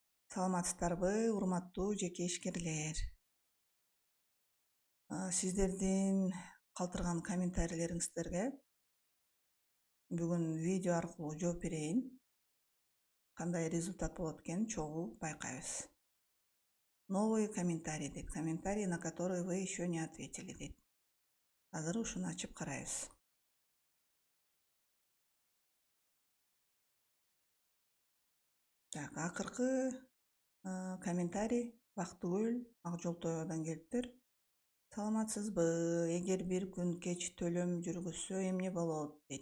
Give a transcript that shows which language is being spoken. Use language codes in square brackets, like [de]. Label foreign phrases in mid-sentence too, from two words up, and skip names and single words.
[ky] Саламатсыздарбы, урматтуу жеке ишкерлер. Сиздердин калтырган комментарийлериңиздерге бүгүн видео аркылуу жооп берейин. Кандай результат болот экенин чогуу байкайбыз. [ru] Новый комментарий дейт. Комментарий, на который вы еще не ответили дейт. [ky] Азыр ушуну ачып карайбыз. Так, акыркы комментарий Бактыгүл Акжолтоодон келиптир. Саламатсызбы, эгер бир күн кеч төлөм жүргүзсө эмне болот дейт.